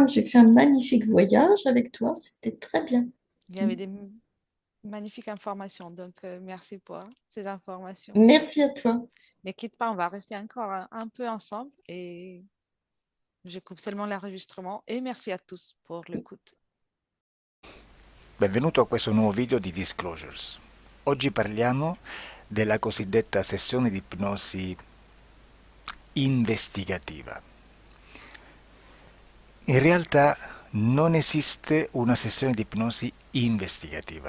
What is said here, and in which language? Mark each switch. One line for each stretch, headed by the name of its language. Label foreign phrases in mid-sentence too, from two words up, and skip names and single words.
French: J'ai fait un magnifique voyage avec toi. C'était très bien. Il y avait des magnifiques informations, donc merci pour ces informations. Merci à toi. Ne quitte pas, on va rester encore un peu ensemble et je coupe seulement l'enregistrement et merci à tous pour l'écoute.
Italian: Benvenuto a questo nuovo video di Disclosures. Oggi parliamo della cosiddetta sessione di ipnosi investigativa. In realtà non esiste una sessione di ipnosi investigativa.